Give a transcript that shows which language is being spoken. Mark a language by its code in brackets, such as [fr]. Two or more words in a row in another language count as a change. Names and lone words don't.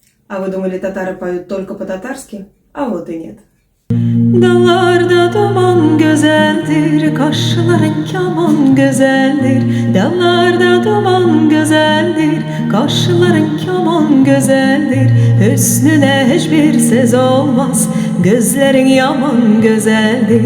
[ru] А вы думали, татары поют только по-татарски? А вот и нет. [tr] Dallarda duman güzeldir, kaşların kaman güzeldir. Dallarda duman güzeldir, kaşların kaman güzeldir. Hüsnüne hiçbir söz olmaz, gözlerin yaman güzeldir.